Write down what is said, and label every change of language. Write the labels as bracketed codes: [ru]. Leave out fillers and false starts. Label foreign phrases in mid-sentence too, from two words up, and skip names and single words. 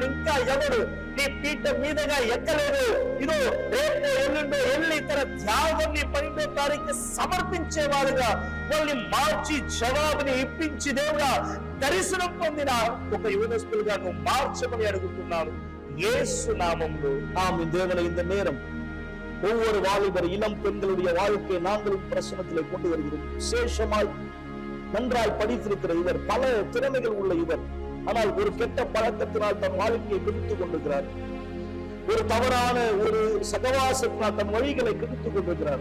[te] ఇంకా ఎవరు నీ పీఠం మీదగా ఎక్కలేదు, ఇదో రేపు ఎల్లుండో వెళ్ళి తన త్యాగాన్ని 12వ తారీఖు సమర్పించే వారుగా వాళ్ళని మార్చి జవాబుని ఇప్పించి దేవుడా దర్శనం పొందిన ఒక యువనస్తులుగా నువ్వు మార్చమని అడుగుతున్నాను యేసు నామములో. [ta] ஆமென். தேவனே, இந்த நேரம் ஒவ்வொரு வாலிபர் இளம் பெண்களுடைய வாழ்க்கையை நாங்களும் பிரசனத்திலே கொண்டு வருகிறோம். விசேஷமாய் நன்றாய் படித்திருக்கிற இவர், பல திறமைகள் உள்ள இவர், ஆனால் ஒரு கெட்ட பழக்கத்தினால் தன் வாழ்க்கையை கெடுத்துக் கொண்டிருக்கிறார். ஒரு தவறான ஒரு சகவாசத்தினால் தன் வழிகளை கெடுத்துக் கொண்டிருக்கிறார்.